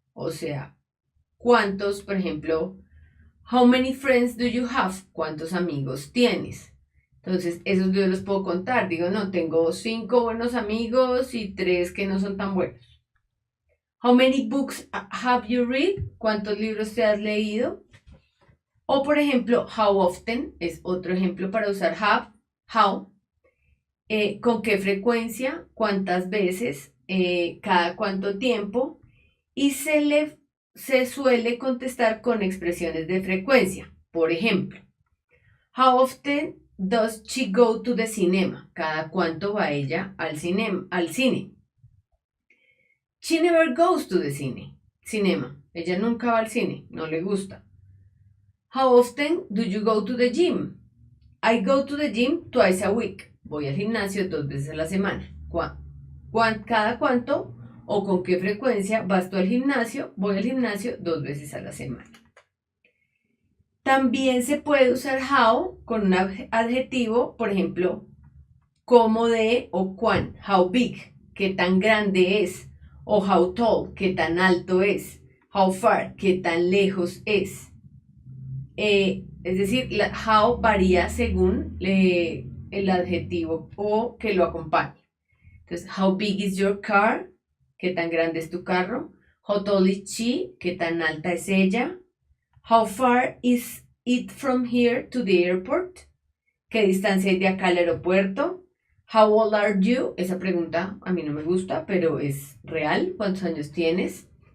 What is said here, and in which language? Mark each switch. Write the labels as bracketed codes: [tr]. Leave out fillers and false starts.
[es] O sea, ¿cuántos, por ejemplo, [en] how many friends do you have? [es] ¿Cuántos amigos tienes? Entonces, esos yo los puedo contar. Digo, no, tengo 5 buenos amigos y 3 que no son tan buenos. [en] How many books have you read? [es] ¿Cuántos libros te has leído? O, por ejemplo, how often es otro ejemplo para usar how. ¿Con qué frecuencia? ¿Cuántas veces? ¿Cada cuánto tiempo? Y se suele contestar con expresiones de frecuencia. Por ejemplo, [en] how often does she go to the cinema? [es] ¿Cada cuánto va ella al cine? [en] She never goes to the cinema. [es] Ella nunca va al cine, no le gusta. [en] How often do you go to the gym? I go to the gym twice a week. [es] Voy al gimnasio 2 veces a la semana. ¿Cada cuánto o con qué frecuencia vas tú al gimnasio? Voy al gimnasio 2 veces a la semana. También se puede usar how con un adjetivo, por ejemplo, cómo de o cuán. [en] How big, [es] qué tan grande es. O [en] how tall, [es] qué tan alto es. [en] How far, [es] qué tan lejos es. Es decir, how varía según el adjetivo o que lo acompañe. Entonces, [en] how big is your car? [es] ¿Qué tan grande es tu carro? [en] How tall is she? [es] ¿Qué tan alta es ella? [en] How far is it from here to the airport? [es] ¿Qué distancia hay de acá al aeropuerto? [en] How old are you? [es] Esa pregunta a mí no me gusta, pero es real. ¿Cuántos años tienes?